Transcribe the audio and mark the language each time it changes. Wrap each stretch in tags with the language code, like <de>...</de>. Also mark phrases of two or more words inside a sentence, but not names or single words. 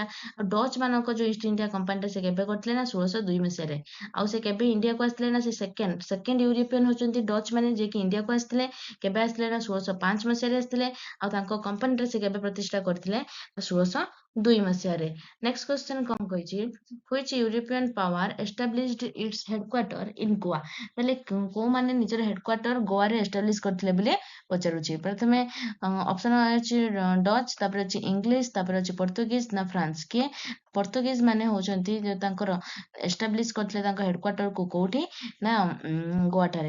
<or>ଆଉ ଡଚ୍ ମାନଙ୍କ ଯୋଉ ଇଷ୍ଟ ଇଣ୍ଡିଆ କମ୍ପାନୀଟା ସେ କେବେ କରିଥିଲେ ନା 1602 ମସିହାରେ। ଆଉ ସେ କେବେ ଇଣ୍ଡିଆକୁ ଆସିଥିଲେ ନା ସେ</or> <en>second European</en> <or>ହଉଛନ୍ତି ଡଚ୍ ମାନେ ଯିଏକି ଇଣ୍ଡିଆକୁ ଆସିଥିଲେ। କେବେ ଆସିଥିଲେ ନା 1605 ମସିହାରେ ଆସିଥିଲେ। ଆଉ ତାଙ୍କ କମ୍ପାନୀଟା ସେ କେବେ ପ୍ରତିଷ୍ଠା କରିଥିଲେ 1602 ମସିହାରେ।</or> <en>next question</en> <or>କଣ କହିଛି,</or> <en>which European power established its headquarter in Goa?</en> <or>ତାହେଲେ କୋଉମାନେ ନିଜର ହେଡକ୍ୱାର୍ଟର ଗୋଆରେ ଏଷ୍ଟାବ୍ଲିଶ କରିଥିଲେ ବୋଲି ପଚାରୁଛି। ପ୍ରଥମେ ଅପସନ ଅଛି ଡଚ୍, ତାପରେ ଅଛି ଇଂଲିଶ, ତାପରେ ଅଛି ପର୍ତ୍ତୁଗିଜ ନା ଫ୍ରାନ୍ସ। କିଏ ପର୍ତ୍ତୁଗିଜ ମାନେ ହଉଛନ୍ତି ତାଙ୍କର ଏଷ୍ଟାବ୍ଲିଶ କରିଥିଲେ ତାଙ୍କ ହେଡକ୍ୱାର୍ଟରକୁ କୋଉଠି ନା ଗୋଆଠାରେ।</or>